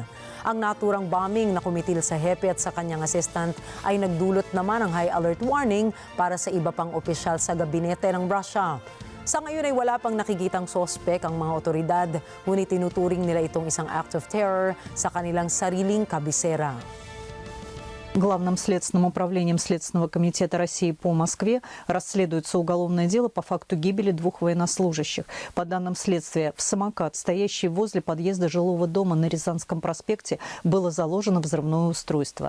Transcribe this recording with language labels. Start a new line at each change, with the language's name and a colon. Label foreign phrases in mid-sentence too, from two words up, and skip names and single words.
Filipino: Ang naturang bombing na kumitil sa hepe at sa kanyang assistant ay nagdulot naman ng
English: high alert warning
Filipino: para sa iba pang opisyal sa gabinete ng Russia. Sa ngayon ay wala pang nakikitang sospek ang mga otoridad, ngunit tinuturing nila itong isang
English: act of terror
Filipino: sa kanilang sariling kabisera.
Russian: Главным следственным управлением Следственного комитета России по Москве расследуется уголовное дело по факту гибели двух военнослужащих. По данным следствия, в самокат, стоящий возле подъезда жилого дома на Рязанском проспекте, было заложено взрывное устройство.